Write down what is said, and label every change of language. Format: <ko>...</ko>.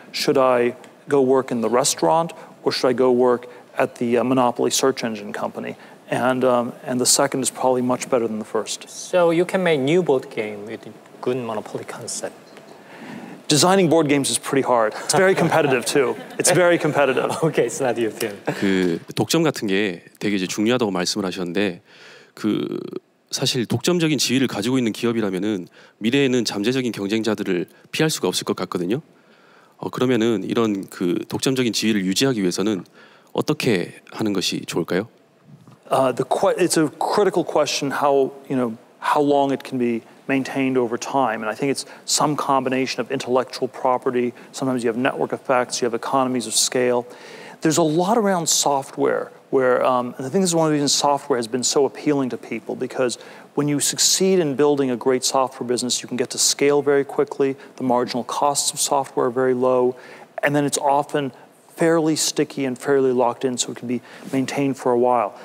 <en>Should I go work in the restaurant or should I go work at the monopoly search engine company? And the second is probably much better than the first. So you can make new board game with good monopoly concept. Designing board games is pretty hard. It's very competitive too. It's very competitive. Okay, it's not your thing.</en> <ko>그 독점 같은 게 되게 이제 중요하다고 말씀을 하셨는데 그 사실 독점적인 지위를 가지고 있는 기업이라면은 미래에는 잠재적인 경쟁자들을 피할 수가 없을 것 같거든요. 그러면은 이런 그 독점적인 지위를 유지하기 위해서는 어떻게 하는 것이 좋을까요?</ko> <en>It's a critical question how long it can be maintained over time. And I think it's some combination of intellectual property. Sometimes you have network effects, you have economies of scale. There's a lot around software where, and I think this is one of the reasons software has been so appealing to people, because when you succeed in building a great software business, you can get to scale very quickly, the marginal costs of software are very low, and then it's often fairly sticky and fairly locked in, so it can be maintained for a while.</en>